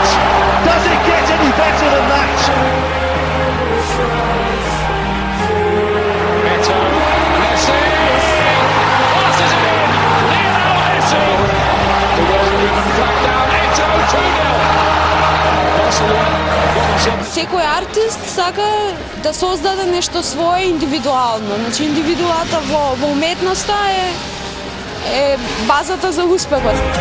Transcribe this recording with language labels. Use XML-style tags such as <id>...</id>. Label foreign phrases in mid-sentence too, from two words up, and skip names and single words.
<en>Does it get any better than that? Beto, Messi, passes it in, Lionel Messi, the well-driven flag down, Eto, 2-0. Barcelona,</en> <mk>секој артист сака да создаде нешто свое индивидуално. Значи индивидуата во уметноста е базата за успехот.</mk>